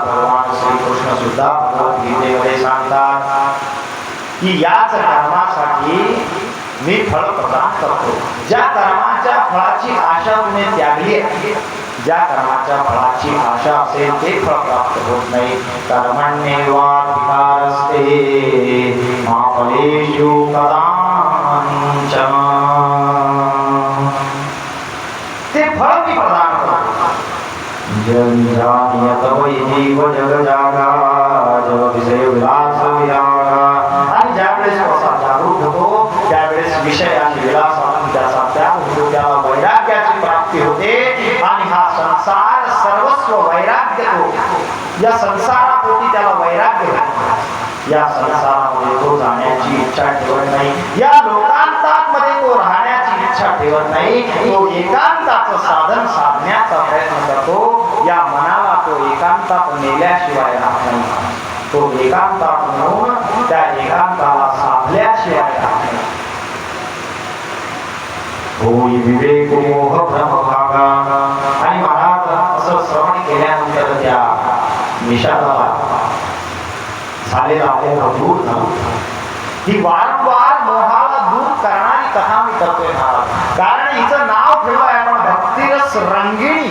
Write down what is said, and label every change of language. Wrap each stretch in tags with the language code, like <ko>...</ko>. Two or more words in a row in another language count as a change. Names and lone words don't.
<mr>भगवान श्रीकृष्ण सुद्धा भगवद्गीतेमध्ये सांगतात की याच कर्मासाठी मी फळ प्रदान करतो. ज्या कर्माच्या फळाची आशा तुम्ही त्यागली ज्या कर्माच्या फळाची आशा असेल ते फळ प्राप्त होत नाही.</mr> <sa>कर्मण्येवाधिकारस्ते मा फलेषु कदाचन.</sa> <mr>ते फळ मी प्रदान करतो.</mr> <awa>जन्यात वै जीव जग जागा जग विषय विलास विरागा.</awa> <mr>आणि ज्यावेळेस असा जागरूक होतो त्यावेळेस विषय आणि विलासातून त्याचा त्याग होतो त्याला वैराग्याची प्राप्ती होते आणि हा संसार सर्वस्व वैराग्य तो. या संसारापोटी त्याला वैराग्य होतो. या संसारामध्ये तो जाण्याची इच्छा ठेवत नाही. या लोकांतामध्ये तो राहण्याची इच्छा ठेवत नाही. तो एकांताचं साधन साधण्याचा प्रयत्न करतो. या मनाला तो एकांतात नेल्याशिवाय राहत नाही. तो एकांतात म्हणून त्या एकांताला साधल्याशिवाय राहत नाही.</mr> <awa>होई विवेक मोह भ्रम भागा.</awa> <mr>आणि महाराज असं श्रवण केल्यानंतर त्या निषादाला झालेला मोह दूर झाला. ही वारंवार मोहाला दूर करणारी कथा मी करतोय महाराज. कारण हिचं नाव ठेवलंय आपण भक्तिरस रंगिणी.</mr>